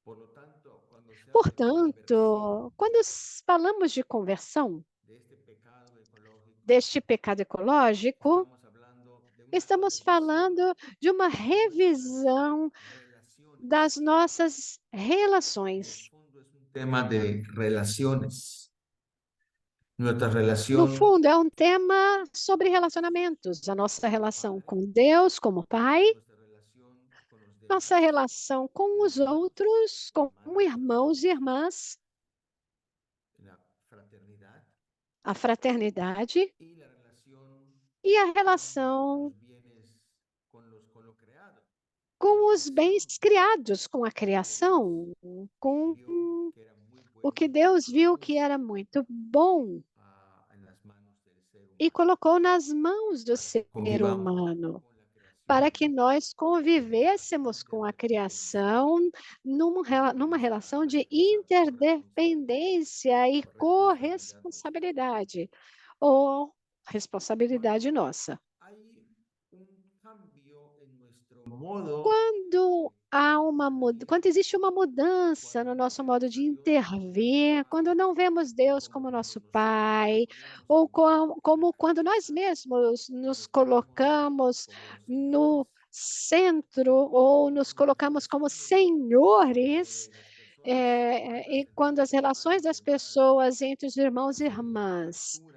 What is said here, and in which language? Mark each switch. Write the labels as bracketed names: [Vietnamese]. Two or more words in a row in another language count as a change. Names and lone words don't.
[Portuguese] Portanto, quando falamos de conversão, deste pecado ecológico, estamos falando de uma revisão das nossas relações. [Spanish] Tema de relaciones. Nuestra [Portuguese] No [Spanish] relación [Portuguese] fundo, é um tema sobre relacionamentos, a nossa relação com Deus como Pai, nossa relação com os outros, como irmãos e irmãs, [Spanish] la fraternidad [Portuguese] a fraternidade [Spanish] y la relación [Portuguese] e a [Spanish] con [Portuguese] relação [Spanish] los bienes, con lo creado. [Portuguese] com os bens criados, com a criação, com [Spanish] Vio que era muy [Portuguese] o [Spanish] bueno [Portuguese] que Deus viu que era muito bom [Spanish] en las manos del ser [Portuguese] e [Spanish] humano. [Portuguese] colocou nas mãos do ser [Spanish] Convivamos [Portuguese] humano, [Spanish] con la creación [Portuguese] para que nós convivêssemos com a criação numa relação de interdependência e corresponsabilidade, ou responsabilidade nossa. [Spanish] Hay un cambio en nuestro modo [Portuguese] Quando existe uma mudança no nosso modo de intervir, quando não vemos Deus como nosso Pai, ou como quando nós mesmos nos colocamos no centro ou nos colocamos como senhores, e quando as relações das pessoas entre os irmãos e irmãs